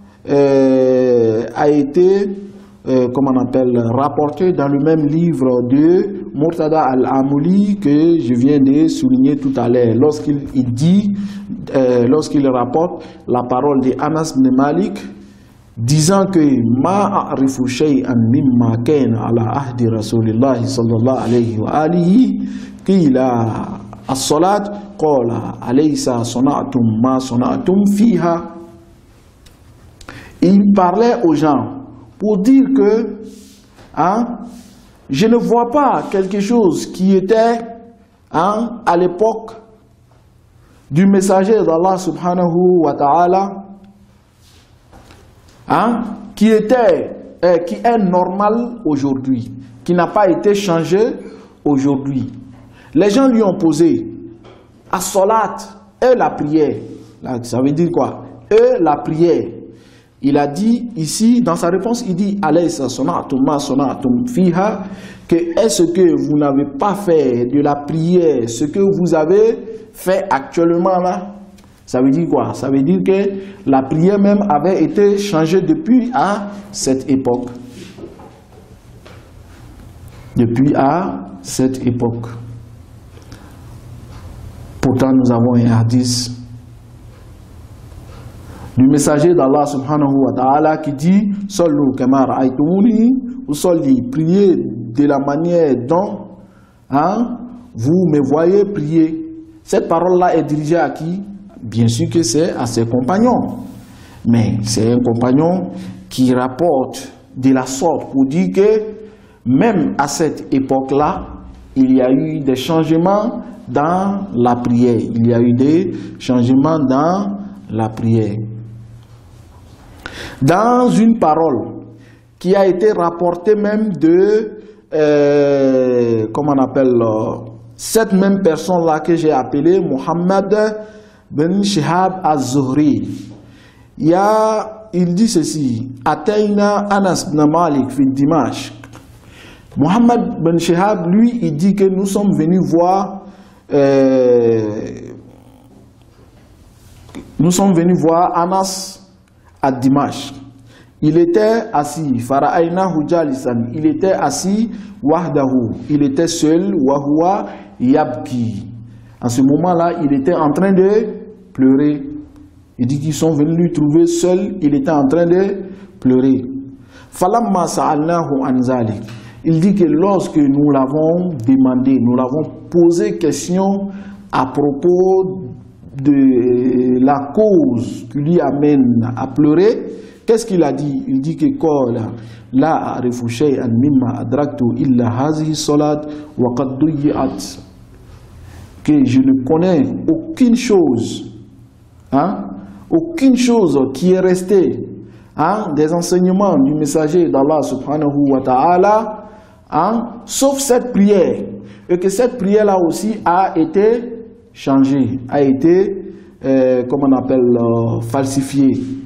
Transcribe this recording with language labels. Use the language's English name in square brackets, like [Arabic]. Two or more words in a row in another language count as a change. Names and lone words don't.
[French] a été, comme on appelle, rapportée dans le même livre de Murtada al-Amouli que je viens de souligner tout à l'heure, lorsqu'il dit, lorsqu'il rapporte la parole de Anas ibn Malik, disant que [Arabic] ما أعرف شيئا مما كان على عهد رسول الله صلى الله عليه وآله قيل الصلاة قال أليس صنعتم ما صنعتم فيها. [French] Il parlait aux gens pour dire que je ne vois pas quelque chose qui était à l'époque du messager d'Allah [Arabic] سبحانه وتعالى [French] qui est normal aujourd'hui, qui n'a pas été changé aujourd'hui. Les gens lui ont posé as-salat et la prière. Là, ça veut dire quoi? Et la prière. Il a dit ici, dans sa réponse, il dit [Arabic] أليس صنعتم ما صنعتم فيها, [French] que est-ce que vous n'avez pas fait de la prière ce que vous avez fait actuellement là? Ça veut dire quoi? Ça veut dire que la prière même avait été changée depuis à cette époque. Depuis à cette époque. Pourtant, nous avons un hadith du messager d'Allah [Arabic] سبحانه وتعالى [French] qui dit « [Arabic] صلوا كما رأيتموني [French] » ou « Salli » priez de la manière dont vous me voyez prier. Cette parole-là est dirigée à qui? Bien sûr que c'est à ses compagnons. Mais c'est un compagnon qui rapporte de la sorte pour dire que même à cette époque-là, il y a eu des changements dans la prière. Il y a eu des changements dans la prière. Dans une parole qui a été rapportée même de, comment on appelle, cette même personne-là que j'ai appelée Muhammad ibn Shihab az-Zuhri. Il dit ceci, [Arabic] أتينا أنس بن مالك في دمشق. [French] Muhammad ibn Shihab, lui, il dit que nous sommes venus voir Anas à Dimashq. Il était assis, [Arabic] فرأيناه جالسا, [French] il était assis wahdahu, il était seul, [Arabic] وهو يبكي. [French] En ce moment-là, il était en train de pleurer. Il dit qu'ils sont venus lui trouver seul, il était en train de pleurer. [Arabic] فلما سألناه عن ذلك. [French] Il dit que lorsque nous l'avons demandé, nous l'avons posé question à propos de la cause qui lui amène à pleurer, qu'est-ce qu'il a dit? Il dit que [Arabic] لا أعرف شيئا مما أدركت إلا هذه الصلاة وقد ضيعت, [French] que je ne connais aucune chose, aucune chose qui est restée des enseignements du messager d'Allah [Arabic] سبحانه وتعالى, [French] sauf cette prière, et que cette prière-là aussi a été changée, a été, comment on appelle, falsifiée.